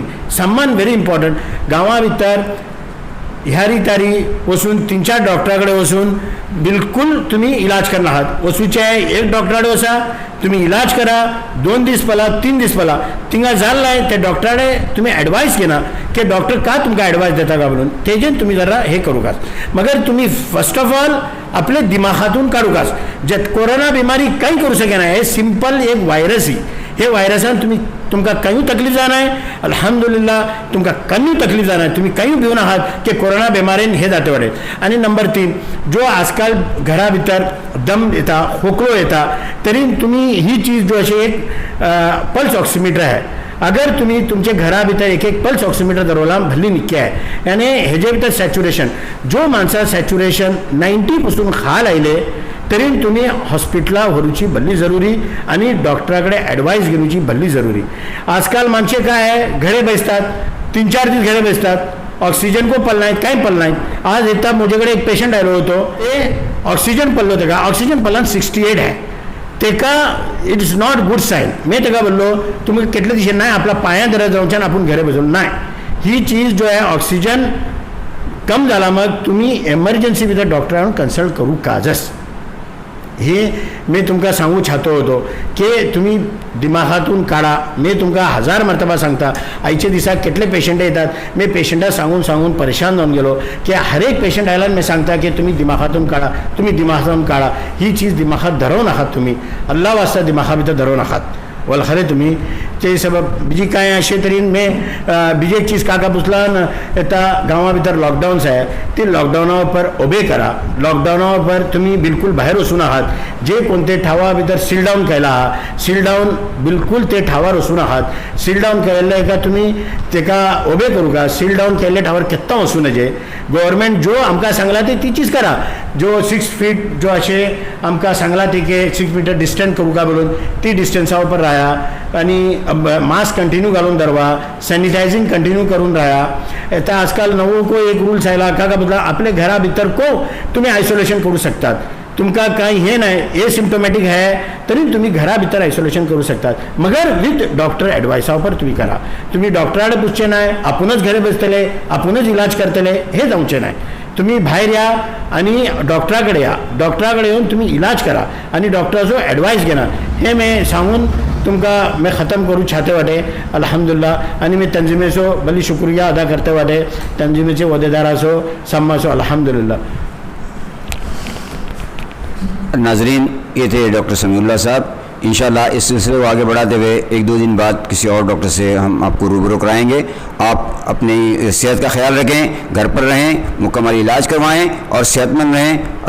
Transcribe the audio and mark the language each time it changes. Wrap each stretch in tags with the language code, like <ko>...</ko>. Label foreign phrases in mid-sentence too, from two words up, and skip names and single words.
<kok>समान</kok> <en>very important.</en> <kok>गांवां भितर ह्या रितारी वचून 3-4 डॉक्टराकडे वचून बिलकुल तुम्ही इलाज करना आहात. वचूचे एक डॉक्टराकडे वचा, तुम्ही इलाज करा. 2 दीस पला, 3 दीस पला, तिंगा जाल्लाय ते डॉक्टराडे तुम्ही ॲडवायस घेना की डॉक्टर का तुमकां ॲडवायस देता का म्हणून. तेजेन तुम्ही जरा हे करूकास. मगर तुम्ही</kok> <en>first of all</en> <kok>आपले दिमागातून काढूकास. जे कोरोना बिमारी काही करू शकेना. हे सिंपल एक व्हायरस ही. हे व्हायरसान तुमकां काही तकलीफ जाणार. अल्हम्दुलिल्लाह तुमकां काही तकलीफ जाणार. तुम्ही काही भिवन आहात की कोरोना बिमारीन हे जाते वाडे. आणि नंबर 3, जो आजकाल घरा भितर दम येता, खोकलो येता, तरी तुम्ही ही चीज जो अशी एक</kok> <en>pulse oximeter</en> <kok>आहे. अगर तुम्ही तुमचे घरा भितर एक</kok> <en>pulse oximeter</en> <kok>दरवला भल्ली निक्के आहे. आणि हेजे भितर सॅच्युरेशन, जो माणसा सॅच्युरेशन 90 पासून खाल आयले तरी तुम्ही हॉस्पिटला व्हरूची भल्ली जरुरी आणि डॉक्टराकडे ॲडवाईस घेऊची भल्ली जरुरी. आजकाल माणसे काय आहे, घरे बसतात, 3-4 दीस घरे बसतात, ऑक्सिजन को पल नाहीत, काही पल नाहीत. आज येता माझ्याकडे एक पेशंट आलो होतो, ते ऑक्सिजन पडलो होतं का, ऑक्सिजन पडला 68 आहे. तेका</kok> <en>it is not good sign.</en> <kok>मी तेका बोललो तुम्ही कितले दिशे नाही, आपला पाया दर जाऊच्यान आपण घरे बसून नाही. ही चीज जो आहे ऑक्सिजन कम झाला मग तुम्ही एमर्जन्सी भितर डॉक्टरांकडून कन्सल्ट करू काजच. हे मी तुमका सांगू इच्छितो होतो की तुम्ही दिमागातून काढा. मी तुमका 1000 मर्तबा सांगता. आयच्या दिसाक कितले पेशंट येतात, मी पेशंटाक सांगून परेशान जाऊन गेलो की हर एक पेशंट आयला मी सांगता की तुम्ही दिमागातून काढा, तुम्ही दिमागातून काढा. ही चीज दिमागात धरवू नाकात. तुम्ही अल्लाह वास्ता दिमागा भितर धरवू नाकात. वल खरे तुम्ही ते सबब बीजी काय अशे तरेन मी बीजी एक चीज काका पुसला येता. गांवां भितर लॉकडाउन्स आहे, ते लॉकडाउना पर ओबे करा. लॉकडाउना पर तुम्ही बिलकुल बाहेर वचून आहात. जे कोणते ठावा भितर</kok> <en>seal down</en> <kok>केला आहा,</kok> <en>seal down</en> <kok>बिलकुल ते ठावार वचून आहात.</kok> <en>seal down</en> <kok>केल्ले का तुम्ही तेका ओबे करू का.</kok> <en>seal down</en> <kok>केल्ले ठावार केत्ता वचूं नजे. गव्हर्मेंट जो आमकां सांगला ते ती चीज करा. जो 6 फीट जो असे आमकां सांगला ती की 6</kok> <en>meter distance</en> <kok>करू का म्हणून ती डिस्टन्सा पर राहा. आणि</kok> <en>mask continue</en> <kok>घालून धरवा,</kok> <en>sanitizing continue</en> <kok>करून राहा. आता आजकाल नवो को एक रूल्स आयला का बदला आपले घरा भितर को तुम्ही आयसोलेशन करू शकतात. तुमका काही हे नाही, ए सिम्टोमॅटिक आहे तरी तुम्ही घरा भितर आयसोलेशन करू शकतात. मगर</kok> <en>with doctor</en> <kok>ॲडवायसावर तुम्ही करा. तुम्ही डॉक्टराकडे पुसचे नाही, आपणच घरी बसतले, आपणच इलाज करतले, हे जाऊचे नाही. तुम्ही बाहेर या आणि डॉक्टराकडे या. डॉक्टराकडे येऊन तुम्ही इलाज करा आणि डॉक्टराचो ॲडवाईस घेणार. हे मी सांगून तुमका</kok> <ur>میں ختم کروں چاہتے</ur> <kok>वाटे. अल्हम्दुलिल्लाह. आणि मैं तंजीमेचो भली</kok> <ur>شکریہ ادا کرتے</ur> <kok>वाटे. तंजीमेचे वदेदाराचो सम्माचो अल्हम्दुलिल्लाह.</kok> <ur>ناظرین، یہ تھے ڈاکٹر سمیع اللہ صاحب. ان شاء اللہ اس سلسلے کو آگے بڑھاتے ہوئے 1-2 دن بعد کسی اور ڈاکٹر سے ہم آپ کو روبرو کرائیں گے. آپ اپنی صحت کا خیال رکھیں، گھر پر رہیں، مکمل علاج کروائیں اور صحت مند رہیں.</ur>